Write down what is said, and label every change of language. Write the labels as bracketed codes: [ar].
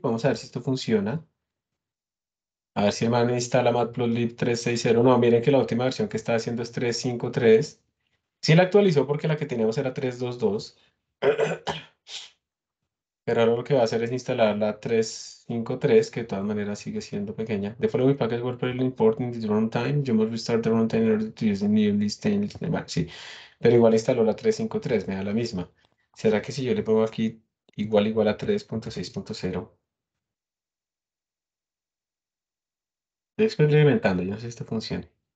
[es] Vamos a ver si esto funciona. A ver si el man instala matplotlib 360. No, miren que la última versión que está haciendo es 353. Sí la actualizó porque la que teníamos era 322. Pero ahora lo que va a hacer es instalar la 353, que de todas maneras sigue siendo pequeña. [en] The following package were pretty important in the runtime. You must restart the runtime in order to use the new list. [es] Bueno, sí, pero igual instaló la 353, me da la misma. ¿Será que si yo le pongo aquí igual a 3.6.0? Estoy experimentando, yo no sé si esto funciona.